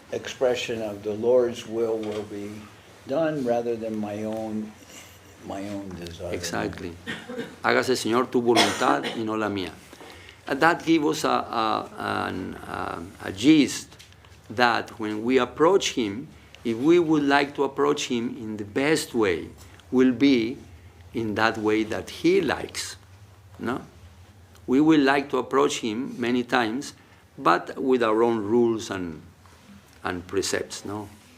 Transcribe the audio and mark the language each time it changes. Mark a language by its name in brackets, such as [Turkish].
[English] expression of the Lord's will be done rather than my own desire. Exactly. [Spanish] Hágase, Señor, tu voluntad y no la mía. [English] And that gives us a gist that when we approach Him, if we would like to approach Him in the best way, will be in that way that He likes. No? We will like to approach Him many times, but with our own rules and precepts. No?